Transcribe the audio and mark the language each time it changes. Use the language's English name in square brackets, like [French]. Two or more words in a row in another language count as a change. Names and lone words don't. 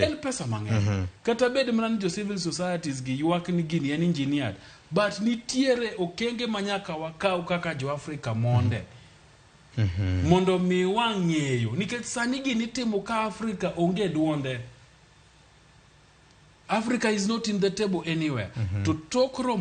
[Luo (Kenya and Tanzania)] en pesa mang'eny kata bed mana ni jo [English] civil societies [Luo (Kenya and Tanzania)] gi ywak ni gini en engineered but nitiere okenge manyaka wakaw kaka jo Afrika monde mondo mi wang'eyo nikech sani gini timo ka Afrika onge duonde [English] Africa is not in the table anywhere to talk [Luo (Kenya and Tanzania)] Romo